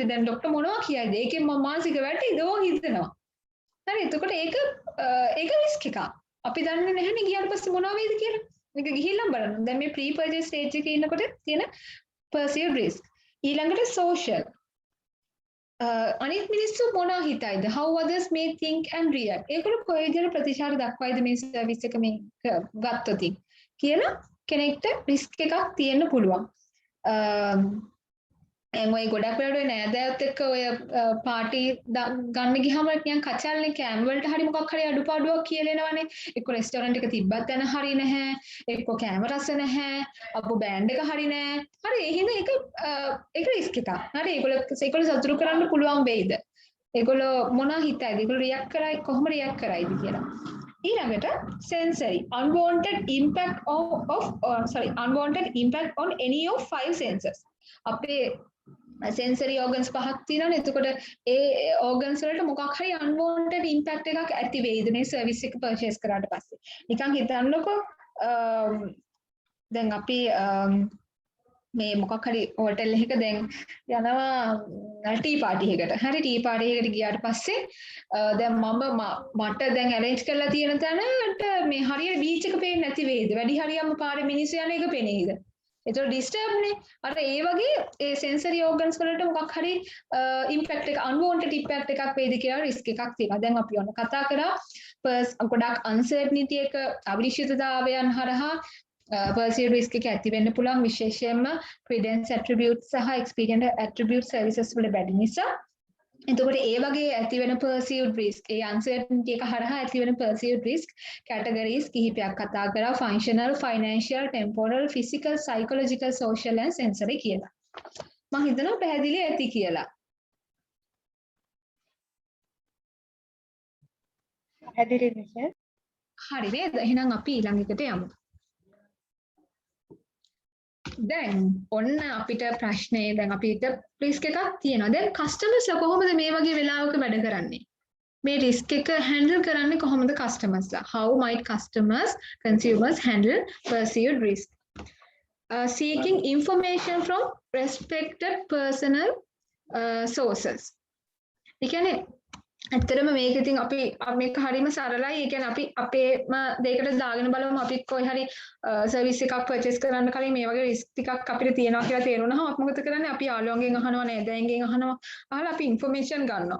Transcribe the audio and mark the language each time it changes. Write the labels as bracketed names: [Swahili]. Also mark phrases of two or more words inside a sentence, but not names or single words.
[Sinhala] දැන් ડોක්ටර් මොනවා කියයිද? ඒකෙන් මම මානසික වැටෙයිද? ඕක හිතනවා. හරි එතකොට ඒක රිස්ක් එකක්. අපි දන්නේ නැහැනේ ගියාට පස්සේ මොනවා වෙයිද කියලා. මේක ගිහිල්ලා බලන්න. දැන් මේ [English] pre purchase stage [Sinhala] එකේ ඉන්නකොට තියෙන [English] perceived risk. [Sinhala] ඊළඟට social. අනිත් මිනිස්සු මොනවා හිතයිද? [English] How others may think and react. [Sinhala] ඒගොල්ලෝ කොයි විදිහට ප්‍රතිචාර දක්වයිද මේ සර්විස් එක මේ ගත්තොත් කියලා කෙනෙක්ට රිස්ක් එකක් තියෙන්න පුළුවන්. ඔය ගොඩක් වෙලාවට නෑදෑයොත් එක්ක ඔය පාටි ගන්න ගියාම නිකන් කචල්නේ කෑම වලට හරි මොකක් හරි අඩුපාඩුවක් කියලා එනවනේ. එක්ක රෙස්ටෝරන්ට් එක තිබ්බත් යන හරි නැහැ. එක්ක කෑම රස නැහැ. අපෝ බෑන්ඩ් එක හරි නැහැ. හරි ඒ හින්දා ඒක රිස්ක් එකක්. හරි ඒගොල්ලෝ සතුටු කරන්න පුළුවන් වෙයිද? ඒගොල්ලෝ මොනවා හිතයිද? ඒගොල්ලෝ රියැක්ට් කරයි කොහොම රියැක්ට් කරයිද කියලා. [English] ඊළඟට sensory unwanted impact on any of 5 senses. [Sinhala] අපේ [English] sensory organs [Sinhala] පහක් තියෙනවානේ. එතකොට ඒ organs වලට මොකක් හරි [English] unwanted impact [Sinhala] එකක් ඇති වෙයිද මේ service එක purchase කරාට පස්සේ? නිකන් හිතන්නකෝ දැන් අපි මේ මොකක් හරි හෝටල් එකක දැන් යනවා [English] tea party [Sinhala] එකකට. හරි [English] tea party [Sinhala] එකකට ගියාට පස්සේ දැන් මට දැන් arrange කරලා තියෙන තැනට මේ හරියට බීච් එක පේන්නේ නැති වෙයිද? වැඩි හරියක්ම පාරේ මිනිස්සු යන එක පේනේද? ඒතකොට ඩිස්ටර්බ් නේ. අර ඒ වගේ ඒ [English] sensory organs [Sinhala] වලට මොකක් හරි ඉම්පැක්ට් එක [English] unwanted impact [Sinhala] එකක් වේද කියලා රිස්ක් එකක් තියෙනවා. දැන් අපි ඔන්න කතා කරා ගොඩක් අන්සර්ටනිටි එක අවිනිශ්චිතතාවයන් හරහා [English] perceived risk [Sinhala] එක ඇති වෙන්න පුළුවන් විශේෂයෙන්ම [English] credence attributes [Sinhala] සහ [English] experience attribute services [Sinhala] වල බැරි නිසා. එතකොට ඒ වගේ ඇති වෙන [English] perceived risk [Sinhala] ඒ uncertainty එක හරහා ඇති වෙන [English] perceived risk categories [Sinhala] කිහිපයක් කතා කරා [English] functional, financial, temporal, physical, psychological, social and sensory [Sinhala] කියලා. මම හිතනවා පැහැදිලි ඇති කියලා. පැහැදිලි මිසෙස්. හරි නේද? එහෙනම් අපි ඊළඟ එකට යමු. දැන් ඔන්න අපිට ප්‍රශ්නේ දැන් අපිට රිස්ක් එකක් තියෙනවා. දැන් කස්ටමර්ස්ලා කොහොමද මේ වගේ වෙලාවක වැඩ කරන්නේ? මේ රිස්ක් එක හැන්ඩල් කරන්නේ කොහොමද කස්ටමර්ස්ලා? [English] How might consumers handle perceived risk? Seeking information from respected personal sources. [Sinhala] ඒ කියන්නේ ඇත්තටම මේක ඉතින් අපි මේක හරීම සරලයි. ඒ කියන්නේ අපි අපේම දෙයකට දාගෙන බලමු අපි කොයි හරි සර්විස් එකක් පර්චේස් කරන්න කලින් මේ වගේ රිස්ක් ටිකක් අපිට තියෙනවා කියලා තේරුණාම අපි මොකද කරන්නේ? අපි යාළුවන්ගෙන් අහනවා නේද? එංගෙන් අහනවා. අහලා අපි ඉන්ෆර්මේෂන් ගන්නවා.